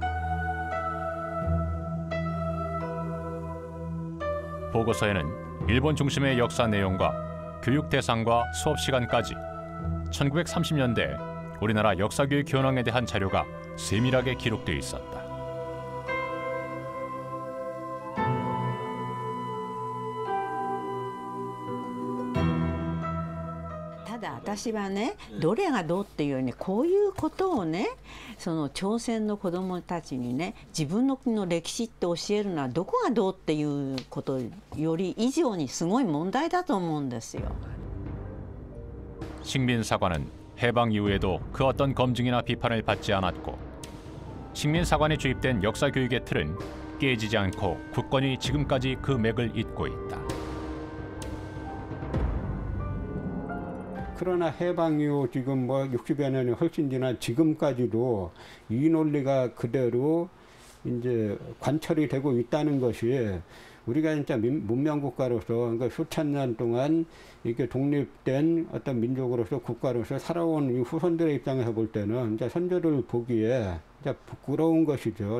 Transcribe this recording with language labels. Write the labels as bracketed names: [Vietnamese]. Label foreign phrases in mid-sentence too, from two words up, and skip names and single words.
[Korean] 보고서에는 일본 중심의 역사 내용과 교육 대상과 수업 시간까지 1930년대 우리나라 역사교육 현황에 대한 자료가 세밀하게 기록되어 있었다. [Japanese] 私はね、どれがどうっていうよりね、こういうことをね、その朝鮮の子どもたちにね、自分の国の歴史って教えるのはどこがどうっていうことより以上にすごい問題だと思うんですよ。 [Korean] 식민사관은 해방 이후에도 그 어떤 검증이나 비판을 받지 않았고 식민사관에 주입된 역사교육의 틀은 깨지지 않고 굳건히 지금까지 그 맥을 잇고 있다. 그러나 해방 이후 지금 뭐 60여 년이 훨씬 지난 지금까지도 이 논리가 그대로 이제 관철이 되고 있다는 것이 우리가 진짜 문명국가로서 그러니까 수천 년 동안 이렇게 독립된 어떤 민족으로서 국가로서 살아온 이 후손들의 입장에서 볼 때는 이제 선조를 보기에 진짜 부끄러운 것이죠.